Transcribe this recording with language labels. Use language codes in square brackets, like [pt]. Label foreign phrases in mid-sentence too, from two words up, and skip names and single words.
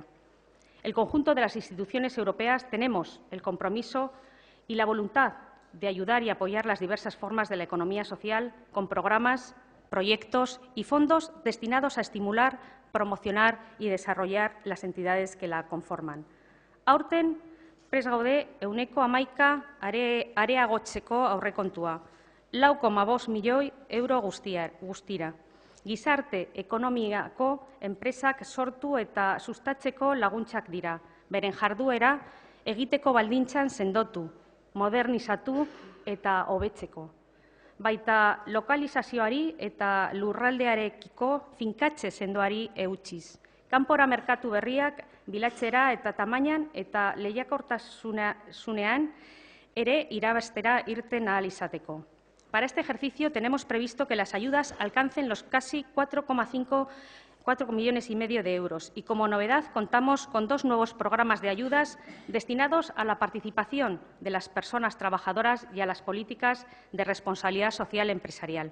[es] El conjunto de las instituciones europeas tenemos el compromiso y la voluntad de ayudar y apoyar las diversas formas de la economía social con programas, proyectos y fondos destinados a estimular, promocionar y desarrollar las entidades que la conforman. [eu] Aurten, prest gaude ehuneko 11 areagotzeko aurrekontua, 4,5 milioi euro guztira. Gizarte ekonomiako enpresak sortu eta sustatzeko laguntzak dira, beren jarduera egiteko baldintzan sendotu, modernizatu eta hobetzeko. Baita lokalizazioari eta lurraldearekiko finkatze sendoari eutsiz. Kanpora merkatu berriak bilatzera eta tamainan eta lehiakortasunean ere irabaztera irten ahal izateko. [es] Para este ejercicio tenemos previsto que las ayudas alcancen los casi 4,5 millones y medio de euros y, como novedad, contamos con 2 nuevos programas de ayudas destinados a la participación de las personas trabajadoras y a las políticas de responsabilidad social empresarial.